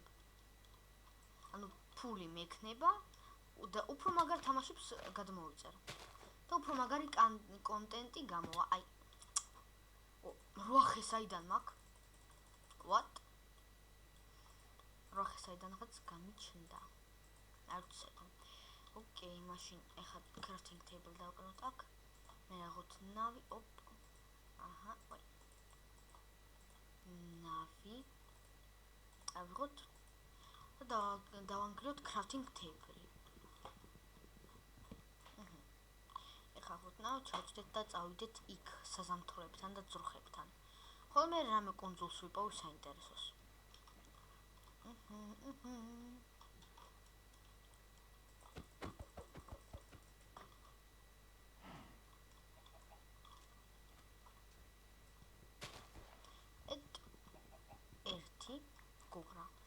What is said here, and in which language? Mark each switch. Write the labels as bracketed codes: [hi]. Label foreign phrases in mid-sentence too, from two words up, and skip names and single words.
[ka] ანუ ფული მექნება და უფრო მაგარ თამაშებს გადმოვიწერ. და უფრო მაგარი კონტენტი გამოვა. აი 8 ხე საიდან მაქვს? [en] What? [ka] როხესაიდანღაც გამიჩნდა. არ ვიცი. ოკეი, მაშინ ეხლა [en] crafting table [ka] დავკროთ აქ. მე აღოთ ნავი, ოპ. აჰა, ვაი. ნავი. ავიღოთ და დავანგრიოთ [en] crafting table. [ka] ეხლა აღოთ ნავი, ჩავწვდეთ და წავიდეთ იქ საზამთროებთან და ძროხებთან. ხოლო მე რამე კონძულს ვიპოვე საინტერესოს. ერთი გოგრა.